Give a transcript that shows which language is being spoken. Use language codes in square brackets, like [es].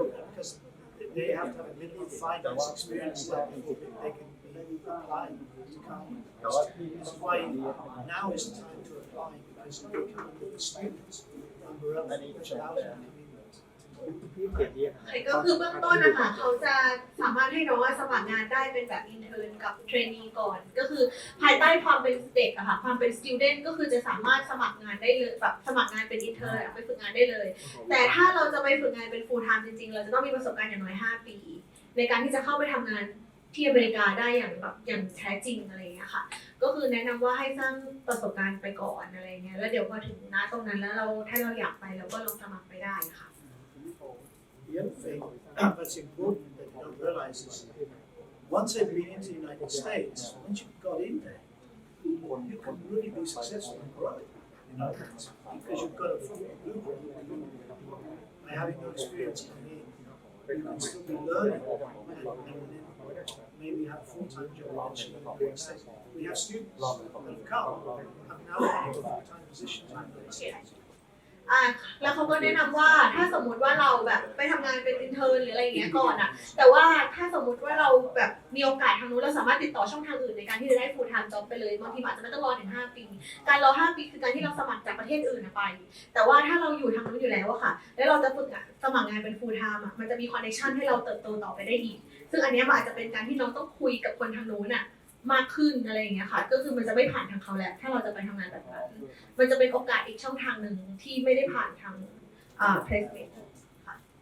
[en] Because they have to have a minimum 5 years experience there before they can be applying to come. That's why now is the time to apply, because you can come with the students umbrella, which allows them to come in. [th] ก็คือเบื้องต้นนะคะเขาจะสามารถให้น้องสมัครงานได้เป็นแบบ intern กับ trainee ก่อนก็คือภายใต้ความเป็นเด็กอะค่ะความเป็น student ก็คือจะสามารถสมัครงานได้เลยแบบสมัครงานเป็น intern ไปฝึกงานได้เลยแต่ถ้าเราจะไปฝึกงานเป็น full time จริงๆเราจะต้องมีประสบการณ์อย่างน้อย5 ปีในการที่จะเข้าไปทำงานที่อเมริกาได้อย่างแท้จริงอะไรอย่างเงี้ยค่ะก็คือแนะนำว่าให้สร้างประสบการณ์ไปก่อนอะไรเงี้ยแล้วเดี๋ยวพอถึงตรงนั้นแล้วถ้าเราอยากไปเราก็ลองสมัครไปได้ค่ะ [en] The other thing that's important that you don't realize is once they've been into the United States, once you've got in there, you can really be successful and grow, because you've got a full blueprint. By having no experience coming in, you can still be learning and maybe have a full-time job eventually in the United States. We have students that have come have now got full-time positions in the United States. [th] แล้วเขาก็แนะนำว่าถ้าสมมุติว่าเราแบบไปทำงานเป็น intern หรืออะไรอย่างเงี้ยก่อนอะแต่ว่าถ้าสมมุติว่าเราแบบมีโอกาสทางนู้นเราสามารถติดต่อช่องทางอื่นในการที่จะได้ full time job ไปเลยบางทีอาจจะไม่ต้องรอถึง5 ปีการรอ5 ปีคือการที่เราสมัครจากประเทศอื่นไป แต่ว่าถ้าเราอยู่ทางนู้นอยู่แล้วอะค่ะแล้วเราจะฝึกสมัครงานเป็น full time อะมันจะมี connection ให้เราเติบโตต่อไปได้อีกซึ่งอันนี้มันอาจจะเป็นการที่น้องต้องคุยกับคนทางนู้นอะมากขึ้นอะไรอย่างเงี้ยค่ะก็คือมันจะไม่ผ่านทางเขาแล้วถ้าเราจะไปทำงานแบบนั้นมันจะเป็นโอกาสอีกช่องทางหนึ่งที่ไม่ได้ผ่านทางplacement ค่ะ